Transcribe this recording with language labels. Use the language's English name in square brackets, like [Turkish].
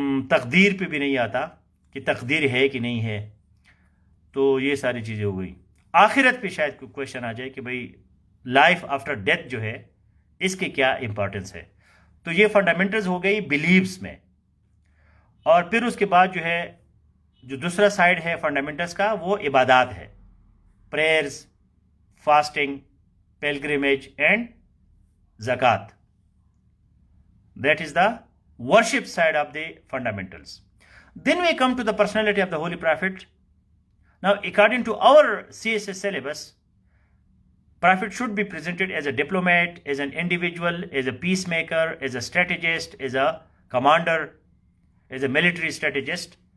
[Urdu] تقدیر پہ بھی نہیں آتا کہ تقدیر ہے کہ نہیں ہے. تو یہ ساری چیزیں ہو گئی. آخرت پہ شاید کوئی کویشچن آ جائے کہ بھئی [English] life after death [Urdu] جو ہے اس کے کیا امپورٹنس ہے. تو یہ فنڈامنٹلز ہو گئی بلیفز میں. اور پھر اس کے بعد جو ہے جو دوسرا سائڈ ہے فنڈامنٹلز کا، وہ عبادات ہے. [English] Prayers, fasting, pilgrimage and زکوٰۃ. That is the worship side of the fundamentals. Then we come to the personality of the Holy Prophet. Now, according to our CSS syllabus, Prophet should be presented as a diplomat, as an individual, as a peacemaker, as a strategist, as a commander, as a military strategist.